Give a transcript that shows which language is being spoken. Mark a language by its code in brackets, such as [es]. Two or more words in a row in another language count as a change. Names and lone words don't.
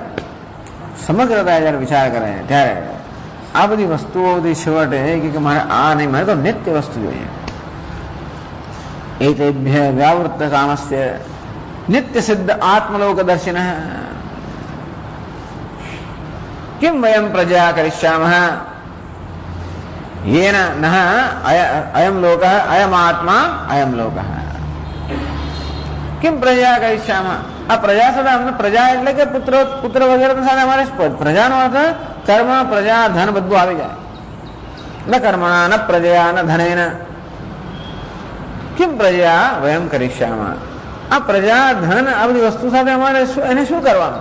[gu] સમગ્રતા જયારે વિચાર કરે ત્યારે આ બધી વસ્તુઓથી છેવટે કે મારે આ નહીં, મારે તો નિત્ય વસ્તુ જોઈએ. [sa] એતેભ્ય વ્યાવૃત્ત કામસ્ય નિત્ય સિદ્ધ આત્મલોક દર્શિન કિમ વયમ પ્રજા કરિષ્યામઃ येन नः अयं लोकः अयम आत्मा अयं लोकः किम प्रजा करिष्यामः. [gu] આ પ્રજા સાથે અમને પ્રજા એટલે કે પુત્ર વગેરે સાથે અમારે પ્રજાનો અર્થ કર્મ, પ્રજા, ધન બધું આવી જાય. [sa] ન કર્મણા ન પ્રજયા ન ધનેન કિમ પ્રજા વયમ કરિષ્યામઃ. [gu] આ પ્રજા, ધન, આ બધી વસ્તુ સાથે અમારે એને શું કરવાનું?